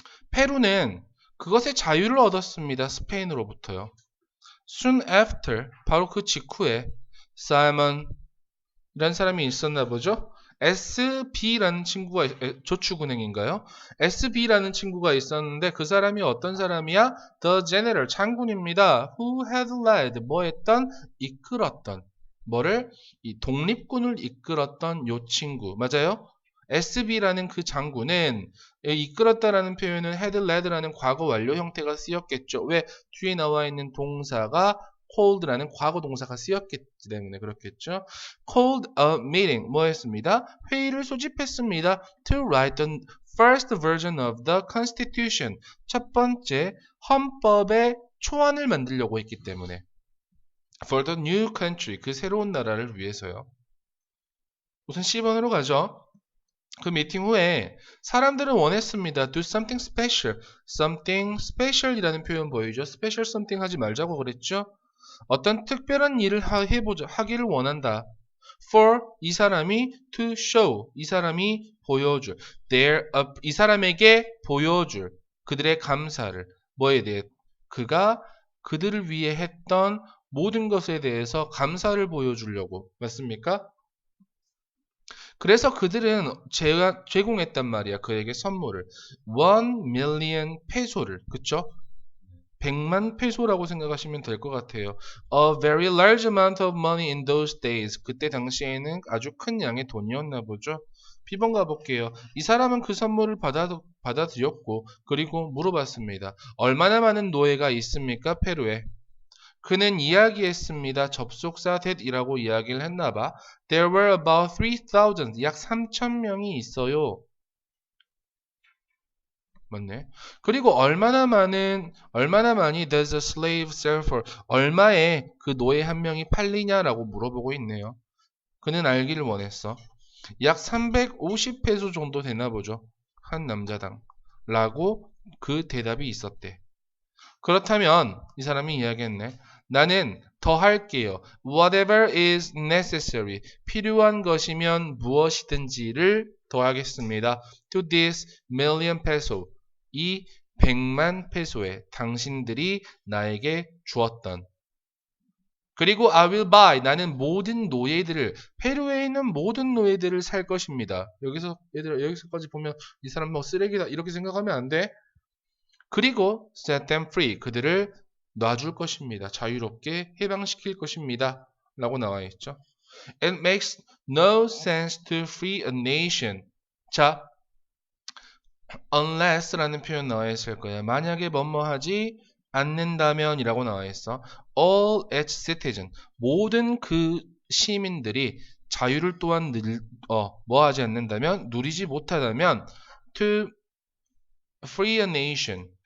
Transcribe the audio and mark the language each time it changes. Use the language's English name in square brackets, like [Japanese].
[Korean] 페루는 그것의 자유를 얻었습니다. 스페인으로부터요. [English] Soon after, [Korean] 바로 그 직후에 Simon이라는 사람이 있었나 보죠. SB라는 친구가 저축은행인가요? SB라는 친구가 있었는데 그 사람이 어떤 사람이야? [English] The General [Korean] 장군입니다. [English] Who had led [Korean] 뭐 했던? 이끌었던 뭐를? 이 독립군을 이끌었던 요 친구 맞아요? SB라는 그 장군은 이끌었다라는 표현은 had led라는 과거 완료 형태가 쓰였겠죠. 왜? 뒤에 나와 있는 동사가 called라는 과거 동사가 쓰였기 때문에 그렇겠죠. [English] called a meeting [Korean] 뭐 했습니다? 회의를 소집했습니다. [English] to write the first version of the constitution [Korean] 첫 번째 헌법의 초안을 만들려고 했기 때문에 [English] for the new country [Korean] 그 새로운 나라를 위해서요. 우선 10번으로 가죠. 그 미팅 후에 사람들은 원했습니다. [English] Do something special. [Korean] something special이라는 표현 보이죠? special something 하지 말자고 그랬죠? 어떤 특별한 일을 하기를 원한다. For 이 사람이 [English] to show [Korean] 이 사람이 보여줄 이 사람에게 보여줄 그들의 감사를 뭐에 대해 그가 그들을 위해 했던 모든 것에 대해서 감사를 보여주려고 맞습니까? 그래서 그들은 제공했단 말이야. 그에게 선물을 1 million 페소를 그쵸? 100만 페소라고 생각하시면 될 것 같아요. [English] A very large amount of money in those days. [Korean] 그때 당시에는 아주 큰 양의 돈이었나 보죠. B번 가볼게요. 이 사람은 그 선물을 받아들였고 그리고 물어봤습니다. 얼마나 많은 노예가 있습니까? 페루에. 그는 이야기했습니다. 접속사 that이라고 이야기를 했나봐. [English] There were about 3,000, [Korean] 약 3,000명이 있어요. 맞네. 그리고 얼마나 많이 [English] does a slave sell for? [Korean] 얼마에 그 노예 한 명이 팔리냐라고 물어보고 있네요. 그는 알기를 원했어. 약 350페소 정도 되나 보죠. 한 남자당. 라고 그 대답이 있었대. 그렇다면 이 사람이 이야기했네. 나는 더 할게요. [English] Whatever is necessary. [Korean] 필요한 것이면 무엇이든지를 더하겠습니다. [English] To this million peso. [Korean] 이 100만 페소에 당신들이 나에게 주었던. 그리고 [English] I will buy. [Korean] 나는 모든 노예들을, 페루에 있는 모든 노예들을 살 것입니다. 여기서까지 보면 이 사람 뭐 쓰레기다 이렇게 생각하면 안 돼. 그리고 [English] set them free. [Korean] 그들을 놔줄 것입니다. 자유롭게 해방시킬 것입니다. 라고 나와 있죠. [English] It makes no sense to free a nation. [Korean] 자, unless라는 표현 나와 있을 거야. 만약에 뭐뭐 하지 않는다면 이라고 나와 있어. [English] All its citizens. [Korean] 모든 그 시민들이 자유를 또한 뭐 하지 않는다면, 누리지 못하다면 [English] to free a nation.